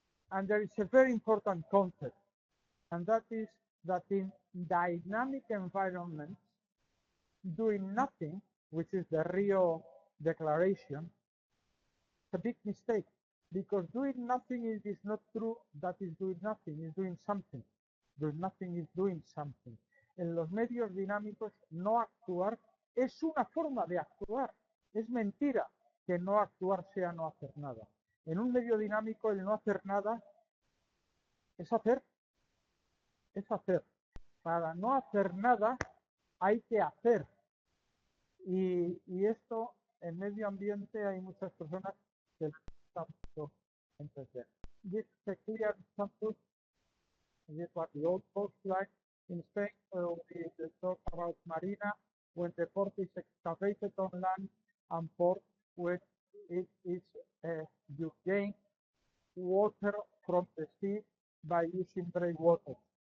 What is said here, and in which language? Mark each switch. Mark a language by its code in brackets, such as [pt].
[en] And there is a very important concept, and that is that in dynamic environments, doing nothing, which is the Rio Declaration, it's a big mistake, because doing nothing is not true that is doing nothing, is doing something. Doing nothing is doing something. [es] En los medios dinámicos, no actuar es una forma de actuar. Es mentira que no actuar sea no hacer nada. En un medio dinámico, el no hacer nada es hacer. Es hacer. Para no hacer nada, hay que hacer. Y esto, en medio ambiente, hay muchas personas que están entender. [en] This is a clear example. This was the old coastline in Spain. We talk about marina, when the port is excavated on land, and port when it is you gain water from the sea by using breakwaters.